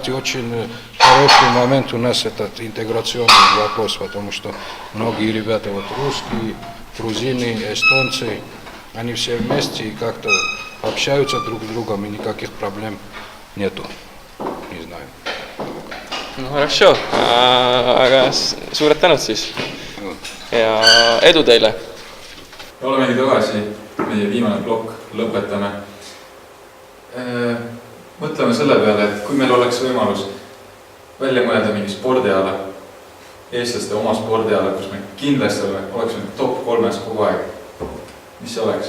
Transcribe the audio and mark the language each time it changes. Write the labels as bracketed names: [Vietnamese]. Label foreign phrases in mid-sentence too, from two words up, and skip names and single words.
[Russian] Кстати, очень хороший момент у нас этот интеграционный вопрос, потому что многие ребята, вот русские, грузины, эстонцы, они все вместе и как-то общаются друг с другом, и никаких проблем nету. Не знаю. no хорошо, [Estonian] aga suured tänud siis ja edu teile! Olemegi tagasi, meie viimane plokk, lõpetame. Mõtleme selle peale, et kui meil oleks võimalus välja mõelda mingi spordiala, eestlaste oma spordiala, kus me kindlasti oleksime top 3 kogu aeg, mis see oleks?